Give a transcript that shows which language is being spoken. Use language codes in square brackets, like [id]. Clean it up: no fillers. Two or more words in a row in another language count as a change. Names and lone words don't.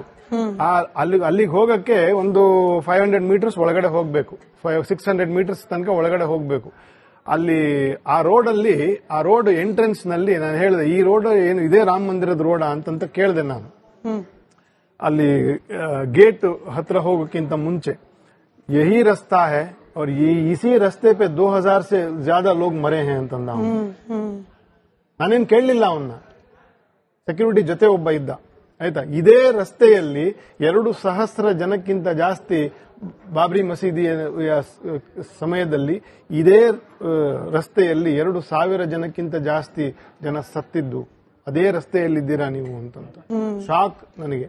[kn] ಅಲ್ಲಿಗೆ ಹೋಗಕ್ಕೆ ಒಂದು 500 ಮೀಟರ್ಸ್ ಒಳಗಡೆ ಹೋಗ್ಬೇಕು, 600 ಮೀಟರ್ಸ್ ತನಕ ಒಳಗಡೆ ಹೋಗ್ಬೇಕು. ಅಲ್ಲಿ ಆ [en] road entrance [kn] ನಲ್ಲಿ ನಾನು ಹೇಳಿದೆ, ಈ ರೋಡ್ ಏನು ಇದೇ ರಾಮ ಮಂದಿರದ ರೋಡ ಅಂತ ಕೇಳಿದೆ ನಾನು. ಅಲ್ಲಿ ಗೇಟ್ ಹತ್ರ ಹೋಗೋಕ್ಕಿಂತ ಮುಂಚೆ [hi] यही रास्ता है और इसी रास्ते पे 2000 से ज्यादा लोग मरे हैं ಅಂತಂದ. [kn] ನಾನೇನ್ ಕೇಳಲಿಲ್ಲ ಅವನ್ನ, ಸೆಕ್ಯೂರಿಟಿ ಜೊತೆ ಒಬ್ಬ ಇದ್ದ ಆಯ್ತಾ. ಇದೇ ರಸ್ತೆಯಲ್ಲಿ 2,000 ಜನಕ್ಕಿಂತ ಜಾಸ್ತಿ ಬಾಬ್ರಿ ಮಸೀದಿಯ ಸಮಯದಲ್ಲಿ ಇದೇ ರಸ್ತೆಯಲ್ಲಿ 2,000 ಜನಕ್ಕಿಂತ ಜಾಸ್ತಿ ಜನ ಸತ್ತಿದ್ದು ಅದೇ ರಸ್ತೆಯಲ್ಲಿದ್ದೀರಾ ನೀವು ಅಂತಂತ ಶಾಕ್ ನನಗೆ.